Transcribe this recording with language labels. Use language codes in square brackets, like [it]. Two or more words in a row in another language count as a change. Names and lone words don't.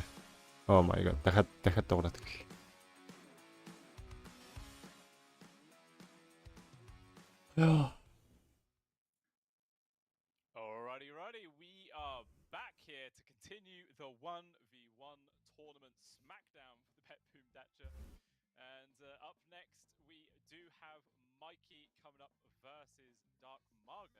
[en] Oh my god. [mn] Дахиад дуурайт гэл. Яа. [en] Alrighty. We are back here to continue the 1v1 tournament smackdown for the BetBoom Dacha. And up next we do have Mikey coming up versus Dark Margo.